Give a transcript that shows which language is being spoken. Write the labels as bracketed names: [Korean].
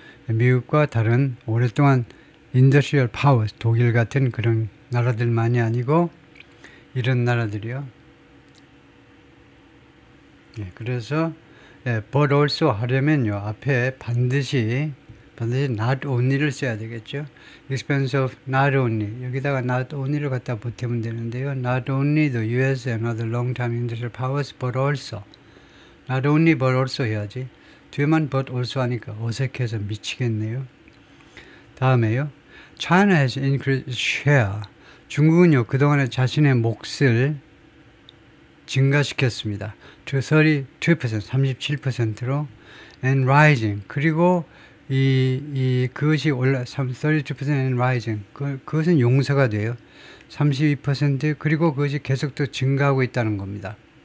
[Korean] 미국과 다른 오랫동안 인더스트리얼 파워, 독일 같은 그런 나라들만이 아니고 이런 나라들이요. 그래서 but also 하려면요. 앞에 반드시 not only를 써야 되겠죠. [English] expense of not only [Korean] 여기다가 not only를 갖다 보태면 되는데요. [English] Not only the US and other long-time industrial powers but also not only but also [Korean] 해야지. 뒤에만 but also 하니까 어색해서 미치겠네요. 다음에요. [English] China has increased share. [Korean] 중국은요. 그동안에 자신의 몫을 증가시켰습니다. [English] to 32%, 37%로 and rising. [Korean] 그리고 그것이 올라 32% [English] and rising. [Korean] 그것은 용서가 돼요. 32% 그리고 그것이 계속 또 증가하고 있다는 겁니다.